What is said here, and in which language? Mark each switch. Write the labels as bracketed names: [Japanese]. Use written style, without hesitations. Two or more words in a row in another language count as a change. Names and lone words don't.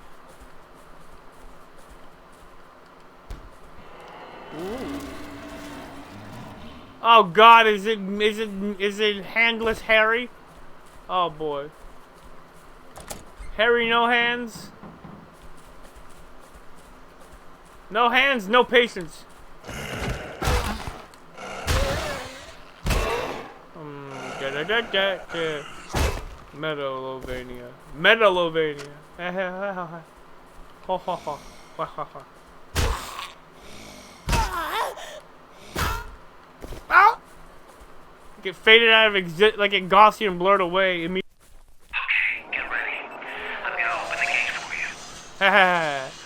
[English] Ooh. Oh God! Is it handless Harry? Oh boy. Harry, no hands. No hands, no patience. Megalovania. Megalovania. Ho ho ho. Ha ha ha. Get faded out of exist, like it Gaussian blurred away immediately. Okay, get ready. I'm gonna open the gate for you. Haha.